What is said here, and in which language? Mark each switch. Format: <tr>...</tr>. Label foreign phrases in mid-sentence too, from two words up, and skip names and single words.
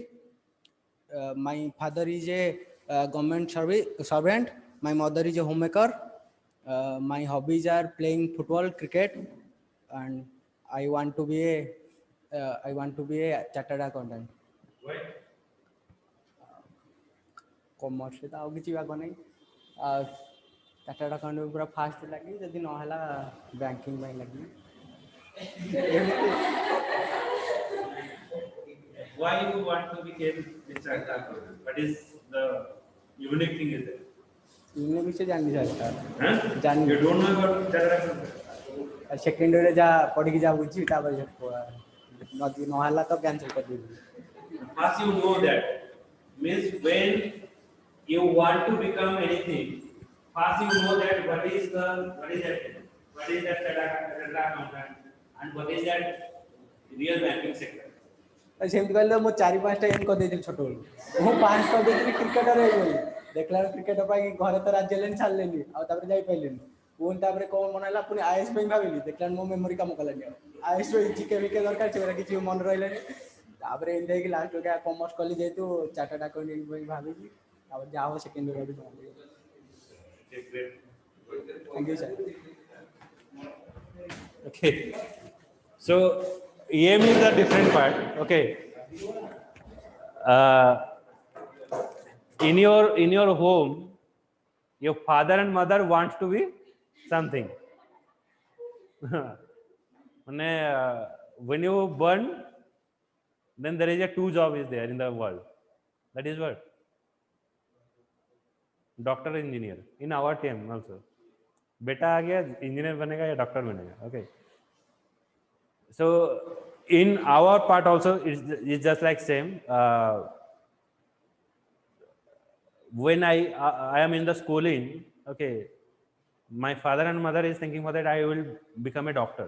<en>My father is a government servant. My mother is a homemaker. My hobbies are playing football, cricket, and I want to be a chartered accountant. Why?</en> <or>Commerce ରେ ତ ଆଉ କିଛି ବାଗ ନାହିଁ।</or> <en>chartered account</en> <or>ପୁରା ଫାଷ୍ଟ ଲାଗି ଯଦି ନହେଲା ବ୍ୟାଙ୍କିଙ୍ଗ ପାଇଁ ଲାଗି।</or> <en>Why you want to become a chartered accountant? What is the unique thing is there?</en> <or>ଇନେ ବିଷୟ ଜାଣିନି ସାର୍। Huh? ଜାଣିନି।</or> <en>You don't know about chartered accountant? second yearରେ</en> <or>ଯାହା ପଢ଼ିକି ଯାହା ବୁଝିବି ତାପରେ ନହେଲା ତ କ୍ୟାନସଲ୍ କରିଦେବି।</or> <en>First you know that. Means when you want to become anything, first you know that what is that chartered accountant and what is that real banking sector.</en> <or>ସେମିତି କହିଲେ ମୁଁ 4-5ଟା ଏମ୍ କରିଦେଇଥିଲି ଛୋଟବେଳୁ। ମୁଁ 5 କରିଦେଇଥିଲି କ୍ରିକେଟର ହେଇଗଲି। ଦେଖିଲା ବେଳକୁ କ୍ରିକେଟ ପାଇଁ ଘରେ ତ ରାଜି ହେଲେନି, ଛାଡ଼ିଲେନି, ଆଉ ତାପରେ ଯାଇପାରିଲିନି। ପୁଣି ତାପରେ କ'ଣ ମନେ ହେଲା, ପୁଣି ଆଇଏସ୍ ପାଇଁ ଭାବିଲି। ଦେଖିଲା ମୋ ମେମୋରି କାମ କଲାନି ଆଉ। ଆଇଏସ୍ ଜିକେ ଫିକେ ଦରକାର, ସେଗୁଡ଼ା କିଛି ମନେ ରହିଲାନି। ତାପରେ ଏମିତି ହେଇକି</or> <en>last commerce</en> <or>କଲି, ଯେହେତୁ</or> <en>chartered accounting</en> <or>ପାଇଁ ଭାବିଲି। ତାପରେ ଯାହା ହବ</or> <en>second year thank you sir. Okay. So EM is a different part. Okay. In your home, your father and mother wants to be something. When you born, then there is a two job is there in the world. That is what? Doctor, engineer. In our time also.</en> <hi>बेटा आ गया इंजीनियर बनेगा या डॉक्टर बनेगा.</hi> <en>Okay. So in our part also it's just like same. When I am in the schooling, okay, my father and mother is thinking for that I will become a doctor.</en>